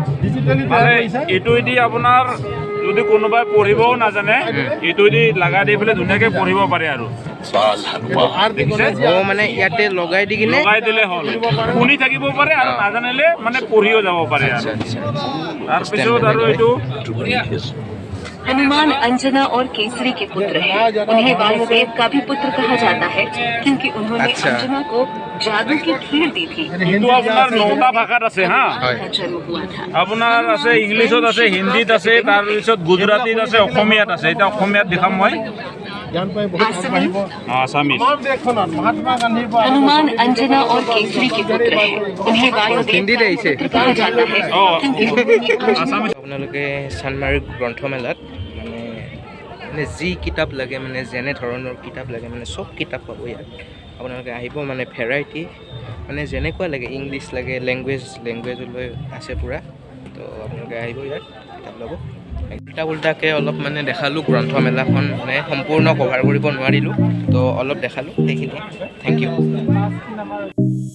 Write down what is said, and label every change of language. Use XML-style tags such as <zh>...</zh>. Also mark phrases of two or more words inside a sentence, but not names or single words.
<as>মানে এইটো এটি আপোনাৰ যদি কোনোবাই পঢ়িবও নাজানে এইটো দি লগাই দি পেলাই ধুনীয়াকৈ পঢ়িব পাৰে আৰু দেখিছে মানে ইয়াতে লগাই দি কিনে লগাই দিলে হ'ল শুনি থাকিব পাৰে আৰু নাজানিলে মানে পঢ়িও যাব পাৰে আৰু তাৰপিছত আৰু এইটো</as> <hi>हनुमान अंजना और केसरी के पुत्र हैं। उन्हें वायुदेव का भी पुत्र कहा जाता है क्योंकि उन्होंने अंजना को जादू की खीर दी थी।</hi> <as>এইটো আপোনাৰ 9টা ভাষাত আছে হা</as> <hi>का जन्म हुआ था।</hi> <as>আপোনাৰ আছে ইংলিছত আছে হিন্দীত আছে তাৰপিছত গুজৰাটীত আছে অসমীয়াত আছে এতিয়া অসমীয়াত দেখাম মই আছামিজ</as> <hi>हनुमान अंजना और केसरी के पुत्र हैं। उन्हें वायुदेव का भी पुत्र कहा जाता है क्योंकि उन्होंने</hi> <as>আছামিজ আপোনালোকে চানমাৰী গ্ৰন্থমেলাত মানে যি কিতাপ লাগে মানে যেনে ধৰণৰ কিতাপ লাগে মানে চব কিতাপ পাব ইয়াত আপোনালোকে আহিব মানে ভেৰাইটি মানে যেনেকুৱা লাগে ইংলিছ লাগে লেংগুৱেজলৈ আছে পূৰা তো আপোনালোকে আহিব ইয়াত কিতাপ ল'ব উল্টা উল্টাকৈ অলপ মানে দেখালোঁ গ্ৰন্থমেলাখন মানে সম্পূৰ্ণ কভাৰ কৰিব নোৱাৰিলোঁ তো অলপ দেখালোঁ সেইখিনিয়ে</as> <en>thank you</en>